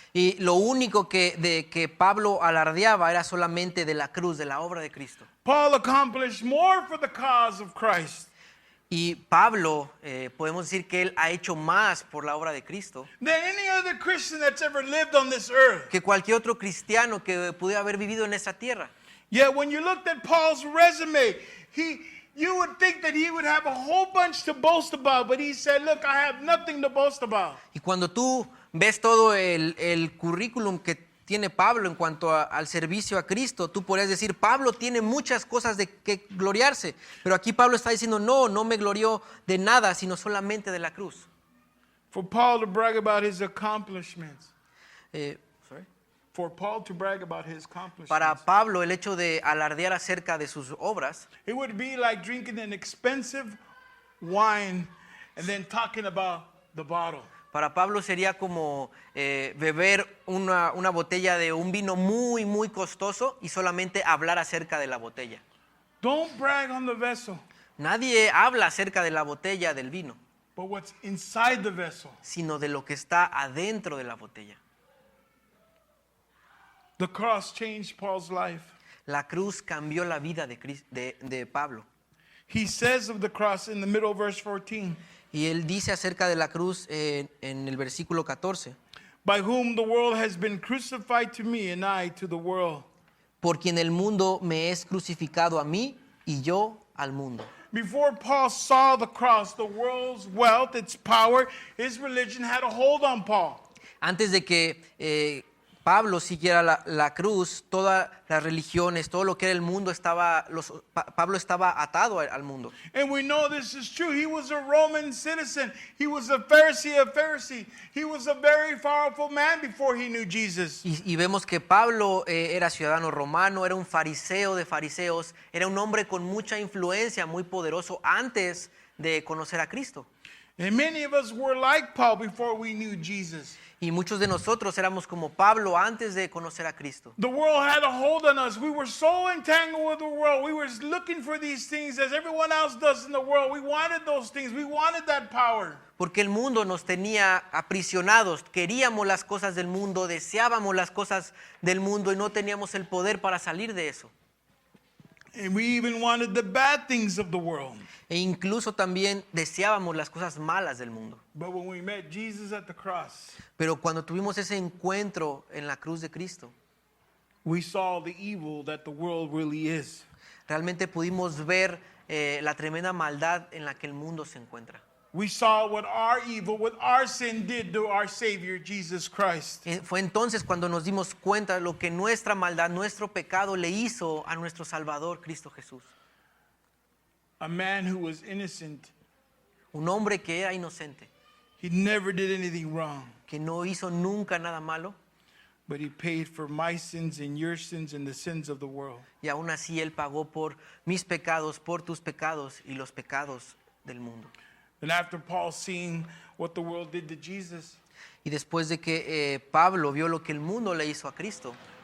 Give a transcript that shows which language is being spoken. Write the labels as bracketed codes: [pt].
[es] Y lo único de que Pablo alardeaba era solamente de la cruz, de la obra de Cristo. [en] Paul accomplished more for the cause of Christ [es] Y Pablo, podemos decir que él ha hecho más por la obra de Cristo [en] than any other Christian that's ever lived on this earth. [es] que cualquier otro cristiano que pudiera haber vivido en esta tierra. [en] Yet when you looked at Paul's resume, you would think that he would have a whole bunch to boast about, but he said, "Look, I have nothing to boast about." [es] Y cuando tú ves todo el currículum que tiene Pablo en cuanto al servicio a Cristo, tú podrías decir, Pablo tiene muchas cosas de que gloriarse, pero aquí Pablo está diciendo, no me glorió de nada, sino solamente de la cruz. [en] For Paul to brag about his accomplishments. Sorry. For Paul to brag about his accomplishments. [es] Para Pablo, el hecho de alardear acerca de sus obras, [en] It would be like drinking an expensive wine and then talking about the bottle. [es] para Pablo sería como beber una botella de un vino muy, muy costoso y solamente hablar acerca de la botella. [en] Don't brag on the vessel, [es] Nadie habla acerca de la botella del vino, [en] but what's inside the vessel. [es] sino de lo que está adentro de la botella. [en] The cross changed Paul's life. [es] La cruz cambió la vida de Pablo. [en] He says of the cross in the middle of verse 14, [es] Y él dice acerca de la cruz en el versículo 14, [en] by whom the world has been crucified to me and I to the world. [es] por quien el mundo me es crucificado a mí y yo al mundo. [en] Before Paul saw the cross, the world's wealth, its power, his religion had a hold on Paul. [es] Antes de que Pablo siguiera la cruz, todas las religiones, todo lo que era el mundo, Pablo estaba atado al mundo. [en] And we know this is true. He was a Roman citizen. He was a Pharisee of Pharisees. He was a very powerful man before he knew Jesus. [es] Y vemos que Pablo era ciudadano romano, era un fariseo de fariseos, era un hombre con mucha influencia, muy poderoso antes de conocer a Cristo. [en] And many of us were like Paul before we knew Jesus. [es] Y muchos de nosotros éramos como Pablo antes de conocer a Cristo. [en] The world had a hold on us. We were so entangled with the world. We were looking for these things as everyone else does in the world. We wanted those things. We wanted that power. [es] Porque el mundo nos tenía aprisionados, queríamos las cosas del mundo, deseábamos las cosas del mundo y no teníamos el poder para salir de eso. [en] And we even wanted the bad things of the world. [es] E incluso también deseábamos las cosas malas del mundo. [en] But when we met Jesus at the cross, [es] Pero cuando tuvimos ese encuentro en la cruz de Cristo, [en] we saw the evil that the world really is. [es] realmente pudimos ver la tremenda maldad en la que el mundo se encuentra. [en] We saw what our evil, what our sin did to our Savior, Jesus Christ. [es] Fue entonces cuando nos dimos cuenta de lo que nuestra maldad, nuestro pecado le hizo a nuestro Salvador, Cristo Jesús. [en] A man who was innocent [es] Un hombre que era inocente [en] He never did anything wrong, [es] que no hizo nunca nada malo, [en] but he paid for my sins and your sins and the sins of the world. [es] y aún así Él pagó por mis pecados, por tus pecados y los pecados del mundo. [en] And after Paul seeing what the world did to Jesus, [es] Y después de que Pablo vio lo que el mundo le hizo a Cristo,